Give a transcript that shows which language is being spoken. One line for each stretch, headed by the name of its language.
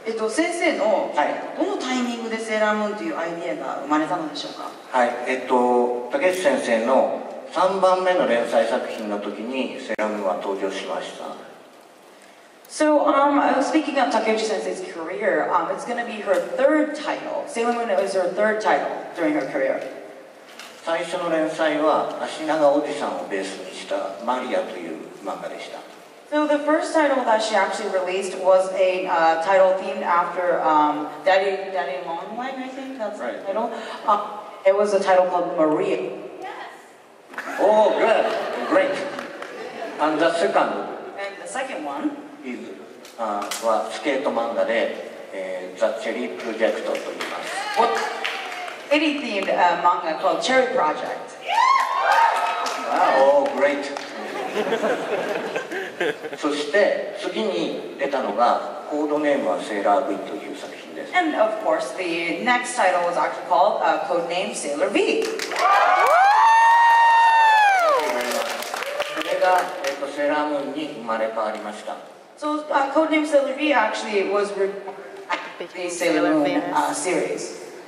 Japanese: 先生のどのタイミングでセーラームーンというアイディアが生まれたのでしょうか？はい。竹内先生の3番目の連載作品の時にセーラームーンは登場しました。
English: So, speaking of Takeuchi Sensei's career, it's going to be her third title. Sailor Moon is her third title during her career.
Japanese: 最初の連載は足長おじさんをベースにしたマリアという漫画でした。
English: So the first title that she actually released was a title themed after Daddy Longleg, I think that's the title. It was a title called Maria. Yes. Oh, good, great. And the second. And the second one.
Japanese: はスケート漫画で、ザ・チェリープロジェクトと言います。
English: Any themed manga called Cherry Project. Wow, great.
Japanese: そして次に出たのがコードネームはセーラー V という作品です。
English: And of course, the next title was actually called Codename Sailor V.
Japanese: それが、セーラームーンに生まれ変わりました。
English: So Codename Sailor V actually was the Sailor Moon series.